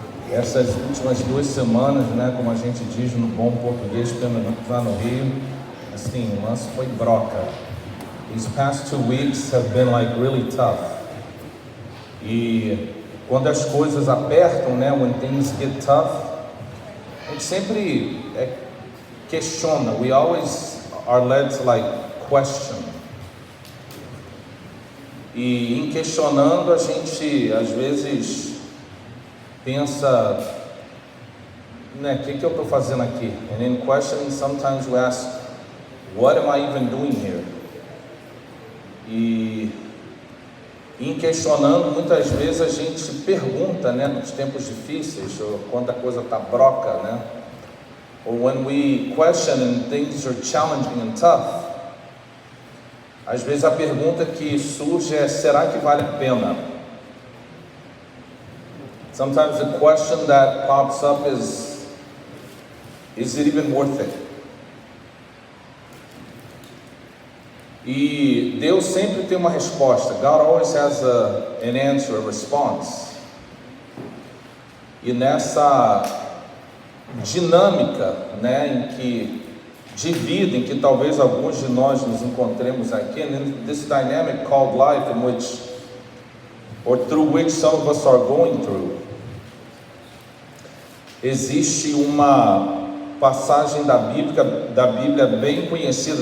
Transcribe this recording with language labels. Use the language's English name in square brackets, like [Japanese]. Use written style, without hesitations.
[Portuguese] Essas últimas 2 semanas, né, como a gente diz no bom português, pelo menos lá no Rio, assim, o lance foi broca. [English] These past 2 weeks have been like really tough. [Portuguese] E quando as coisas apertam, né, when things get tough, a gente sempre questiona. [English] We always are led to like question. [Portuguese] E em questionando, a gente às vezes pensa, né, o que eu estou fazendo aqui? [English] And in questioning, sometimes we ask, what am I even doing here? [Portuguese] E em questionando, muitas vezes a gente pergunta, né, nos tempos difíceis, ou quando a coisa está broca, né? [English] Or when we question and things are challenging and tough, [Portuguese] às vezes a pergunta que surge é, será que vale a pena? [English] Sometimes the question that pops up is it even worth it? [Portuguese] E Deus sempre tem uma resposta. [English] God always has an answer, a response. [Portuguese] E nessa dinâmica, né, de vida em que talvez alguns de nós nos encontremos aqui, [English] in this dynamic called life, in which, or through which some of us are going through, [Portuguese] existe uma passagem da Bíblia bem conhecida.